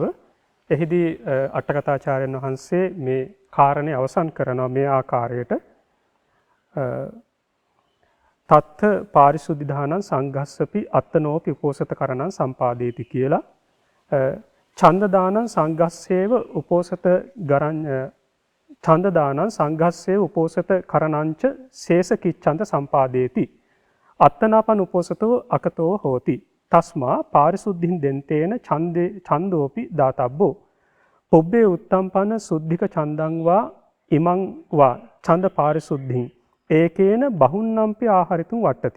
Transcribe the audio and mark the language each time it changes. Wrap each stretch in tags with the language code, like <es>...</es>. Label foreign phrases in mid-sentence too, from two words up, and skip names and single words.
<si>එහිදී අටකථාචාර්යන් වහන්සේ මේ කාරණේ අවසන් කරනවා මේ ආකාරයට.</si> <pi>තත්ථ පාරිශුද්ධිදානං සංඝස්සපි අත්තනෝපි උපෝසත කරණං සම්පාදේති කියලා ඡන්ද දානං සංඝස්සේව උපෝසත ඡන්ද දානං සංඝස්සේව උපෝසත කරණංච ශේෂ කිච්ඡන්ත සම්පාදේති අත්තනාපන උපෝසතෝ අකතෝ හෝති තස්මා පාරිශුද්ධින් දෙන්තේන ඡන්දෝපි දාතබ්බෝ පුබ්බේ උත්තම්පන සුද්ධික ඡන්දං වා ඉමං වා ඡන්ද පාරිශුද්ධින් ඒකේන බහුන්නම්පි ආහාරිතුම් වට්ටති</pi>